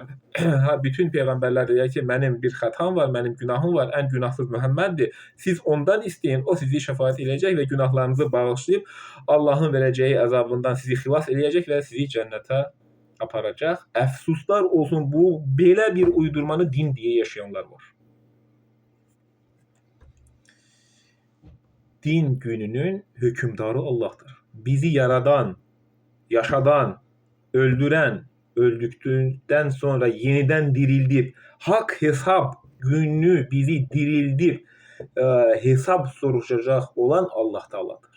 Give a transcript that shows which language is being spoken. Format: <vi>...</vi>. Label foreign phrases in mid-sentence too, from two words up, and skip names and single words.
<az>Bütün peyğəmbərlər deyir ki, mənim bir xətam var, mənim günahım var, ən günahsız Məhəmməddir. Siz ondan istəyin, o sizi şəfaət edəcək və günahlarınızı bağışlayıb Allahın verəcəyi əzabından sizi xilas edəcək və sizi cənnətə aparacaq. Əfsuslar olsun, bu belə bir uydurmanı din deyə yaşayanlar var.</az> <tr>Din gününün hökümdarı Allah'tır. Bizi yaradan, yaşadan, öldüren, öldükten sonra yeniden dirildip, hak hesap gününü bizi dirildip hesap soruşacak olan Allah Teala'dır.</tr>